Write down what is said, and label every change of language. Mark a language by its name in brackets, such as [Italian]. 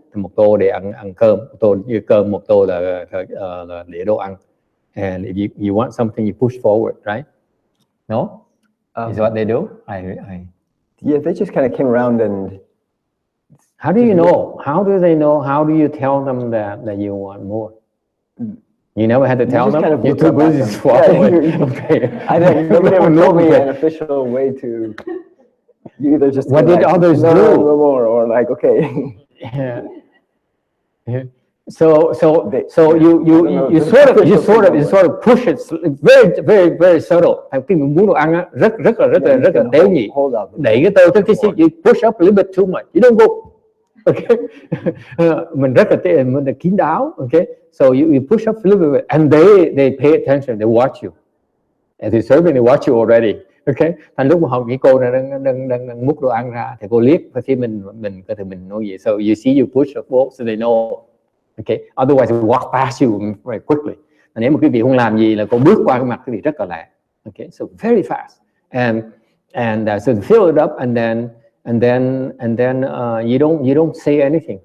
[Vietnamese] Một tô để ăn cơm, một tô như cơm, một tô là để đồ ăn. [English] And if you want something, you push forward, right? No, is what they do. Yeah, they just kind of came around and. How do you know? How do they know? How do you tell them that you want more? You never had to tell them? Kind of you too busy to swallow it. Okay. Nobody ever told me an official way to. You either just. What did others do? No more, or like, okay. Yeah. So you sort of push it. It's very, very, very subtle. [Vietnamese] Khi mình muốn đồ ăn á, rất là tế nhị. Đẩy cái tô tới cái [English] you push up a little bit too much. You don't go. Okay. [Vietnamese] Mình rất là kín đáo. Okay. [English] So you push up a little bit, and they pay attention. They watch you. As you're serving, they watch you already. Okay. [Vietnamese] Thành lúc mà cái cô này đang múc đồ ăn ra, thì cô liếc và khi mình có thể mình nói gì. [English] So you see you push up bowl, so they know. Okay. Otherwise, they walk past you very quickly. [Vietnamese] Nếu mà quý vị không làm gì là cô bước qua cái mặt quý vị rất là lẹ. [English] Okay. So very fast. And so they fill it up, and then you don't say anything.